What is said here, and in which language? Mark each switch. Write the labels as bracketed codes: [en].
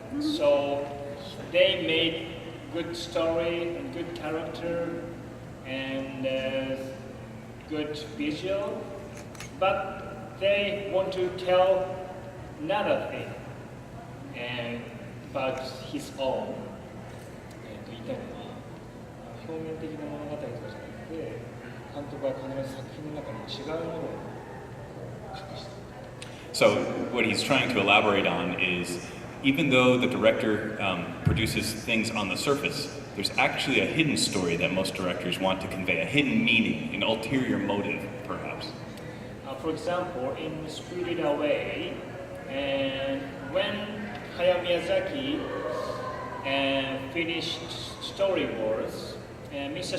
[en] So they made good story and good character and good visual, but they want to tell another thing and about his own. [ja] 言いたいのは表面的な物語とかじゃなくて、監督は必ず作品の中に違うものを隠している。 [en] So what he's trying to elaborate on is, even though the director produces things on the surface, there's actually a hidden story that most directors want to convey, a hidden meaning, an ulterior motive, perhaps. For example, in Spirited Away, and when Hayao Miyazaki finished storyboards, Mr.